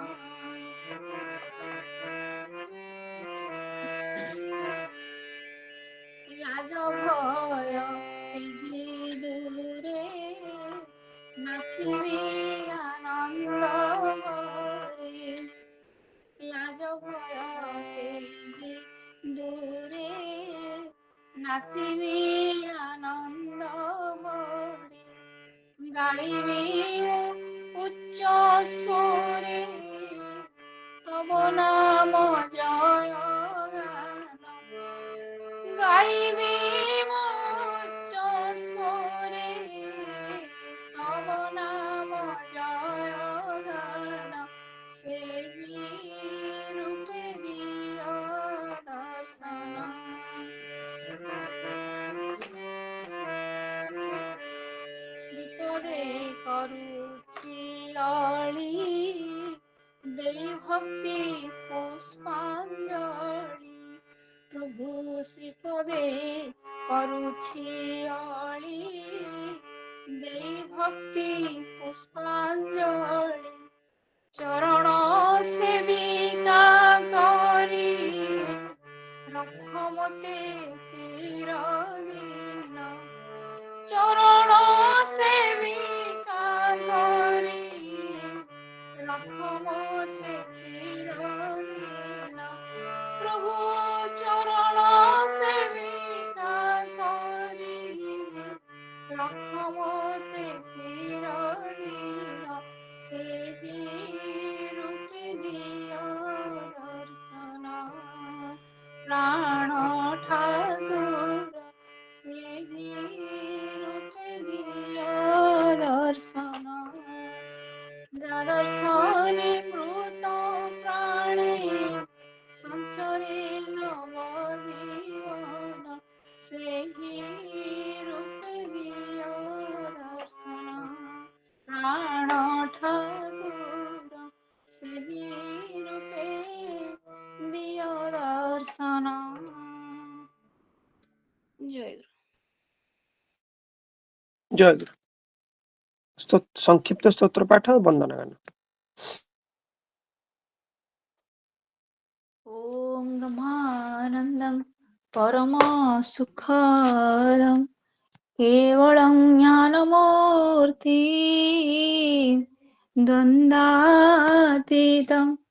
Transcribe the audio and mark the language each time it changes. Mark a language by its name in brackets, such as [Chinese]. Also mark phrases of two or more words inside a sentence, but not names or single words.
[Odia] ଲାଜ ଭୟ ତ୍ୟଜି ଦୂରେ ନାଚିବି ଆନନ୍ଦ ଭରେ ଲାଜ ଭୟ ତ୍ୟଜି ଦୂରେ ନାଚିବି ଆନନ୍ଦ ଭରେ ଗାଇବି ଉଚ୍ଚ ସ୍ୱରେ ତବ ନାମ ଜୟ ଗାନ ଗାଇବି ଉଚ୍ଚ ସ୍ୱରେ ତବ ନାମ ଜୟ ଗାନ ସେହି ରୂପେ ଦିଅ ଦର୍ଶନ শ্রীপদে କରୁଛି ଅଳି ଦେଇ ଭକ୍ତି ପୁଷ୍ପାଞ୍ଜଳି ପ୍ରଭୁ ଶ୍ରୀପଦେ କରୁଛି ଅଳି ଦେଇ ଭକ୍ତି ପୁଷ୍ପାଞ୍ଜଳି ଚରଣ ସେବିକା କରି ରଖ ମତେ ଚିରଦିନ ଚରଣ ସେବିକା କରି ରଖ ମତେ ଚିରଦିନ ପ୍ରଭୁ ଚରଣ ସେବିକା କରି ରଖ ମତେ ଚିରଦିନ ସେହି ରୂପେ ଦିଅ ଦର୍ଶନ ପ୍ରାଣ ଠାକୁର ସେହି ରୂପେ ଦିଅ ଦର୍ଶନ ଯା ଦର୍ଶନେ ମୃତ ପ୍ରାଣେ ସଞ୍ଚରେ ନବ ଜୀବନ ସେହି ରୂପେ ଦିଅ ଦର୍ଶନ ପ୍ରାଣ ଠାକୁର ସେହି ରୂପେ ଦିଅ ଦର୍ଶନ ଜୟ ଗୁରୁ ଜୟ ଗୁରୁ। ସଂକ୍ଷିପ୍ତ ସ୍ତୋତ୍ର ପାଠ ଆଉ ବନ୍ଦନା ଗାନ। [Sanskrit] ॐ ब्रह्मानन्दं परमसुखदं केवलं ज्ञानमूर्ति द्वन्द्वातीतं